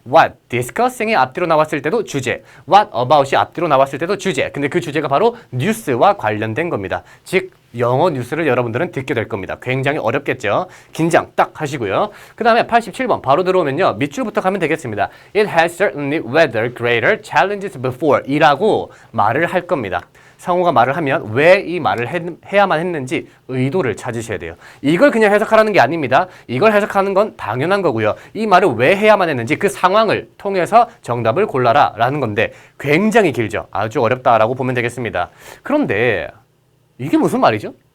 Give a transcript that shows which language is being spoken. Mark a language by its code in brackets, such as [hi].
[ko] what discussing이 앞뒤로 나왔을 때도 주제, what about이 앞뒤로 나왔을 때도 주제. 근데 그 주제가 바로 뉴스와 관련된 겁니다. 즉 영어 뉴스를 여러분들은 듣게 될 겁니다. 굉장히 어렵겠죠? 긴장 딱 하시고요. 그 다음에 87번 바로 들어오면요. 밑줄부터 가면 되겠습니다. [en] It has certainly weathered greater challenges before [ko] 이라고 말을 할 겁니다. 성우가 말을 하면 왜 이 말을 해야만 했는지 의도를 찾으셔야 돼요. 이걸 그냥 해석하라는 게 아닙니다. 이걸 해석하는 건 당연한 거고요. 이 말을 왜 해야만 했는지 그 상황을 통해서 정답을 골라라 라는 건데 굉장히 길죠. 아주 어렵다라고 보면 되겠습니다. 그런데 이게 무슨 말이죠?